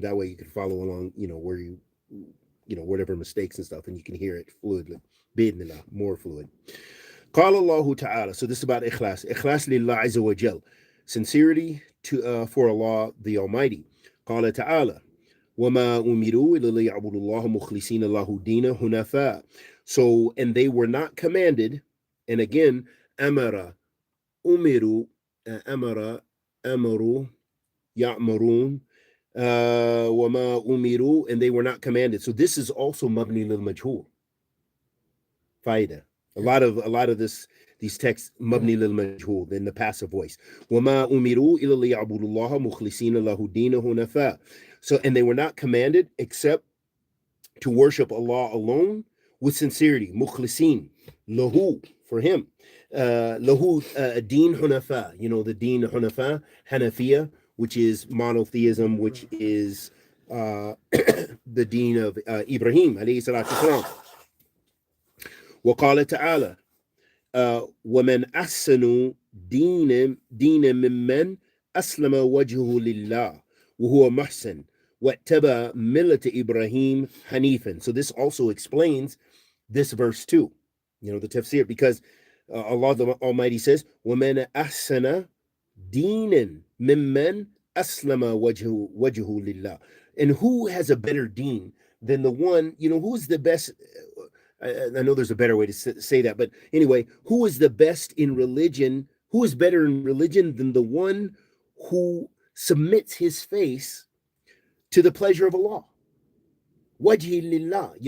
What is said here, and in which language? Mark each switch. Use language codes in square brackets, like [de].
[en] That way you can follow along, where whatever mistakes and stuff, and you can hear it fluidly. Bidnillah, more fluid. [ar] قال الله تعالى. [en] So this is about ikhlas. Ikhlas lillah azza wa jal. Sincerity for Allah the Almighty. [ar] قال تعالى. وما أمروا إلا ليعبدوا الله مخلصين له الدين حنفاء. [en] So, and they were not commanded, and again, [ar] أمر أمروا أمروا يأمرون وما أمروا, [en] and they were not commanded. So this is also [ar] مبني للمجهول. فايدة. [en] A lot of these texts [ar] مبني للمجهول [en] in the passive voice. [ar] وما أمروا إلا ليعبدوا الله مخلصين له الدين حنفاء. [en] So, and they were not commanded except to worship Allah alone with sincerity. Mukhlisin, lahu, for him. Lahu deen hunafa, the deen hunafa, Hanafiya, which is monotheism, which is the deen of Ibrahim, alayhi salatu wasalam. [ar] وقال تعالى ومن أحسن دين ممن أسلم وجهه لله وهو محسن واتبع ملة إبراهيم حنيفا. [en] So this also explains this verse too, the tafsir, because Allah the Almighty says, [ar] وَمَنْ أَحْسَنَ دِينًا مِمَّنْ أَسْلَمَ وَجْهُهُ لِلَّهِ. [en] And who has a better deen than the one, who's the best? I know there's a better way to say that, but anyway, who is the best in religion? Who is better in religion than the one who submits his face to the pleasure of Allah? Wajhi lillah.